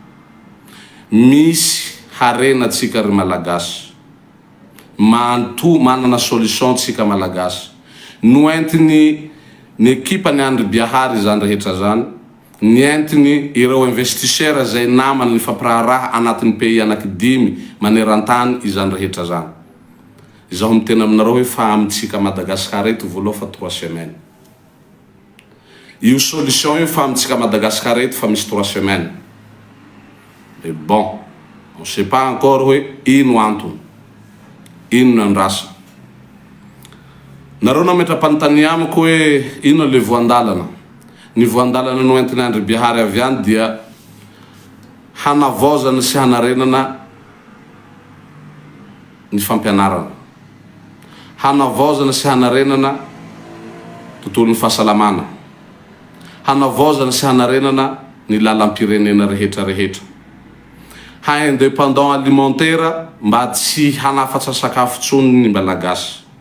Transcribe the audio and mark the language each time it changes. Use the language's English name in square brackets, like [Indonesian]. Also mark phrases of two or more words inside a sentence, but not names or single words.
[Malagasy] misy harena tsika ry malagasy manana solution tsika malagasy noentiny ny ekipa ny Andry Bihary zany rehetra zany nientiny ireo investisseur zay namany ny fampiraharaha anatin'ny pays anaky 5 maneran-tany izany rehetra zany izaho mitena aminareo hoe fa amintsika Madagasikara eto voaloha fa 3 semaines io solution io fa amintsika Madagasikara eto fa misy 3 semaines [French] et bon on sait pas encore [Malagasy] hoe ino antony ino nandrasa nareo nametra-panontania amiko hoe ino le voandalana ny voandalana noentiny Andry Bihary avy any dia hanavozana sy hanarenana ny fampianarana hanavozana sy hanarenana tontolon'ny fahasalamana hanavozana sy hanarenana ny lalam-pirenena rehetra rehetra ha [French] indépendant alimentaire [Malagasy] mba tsy hanafatsa sakafo tsony ny malagasy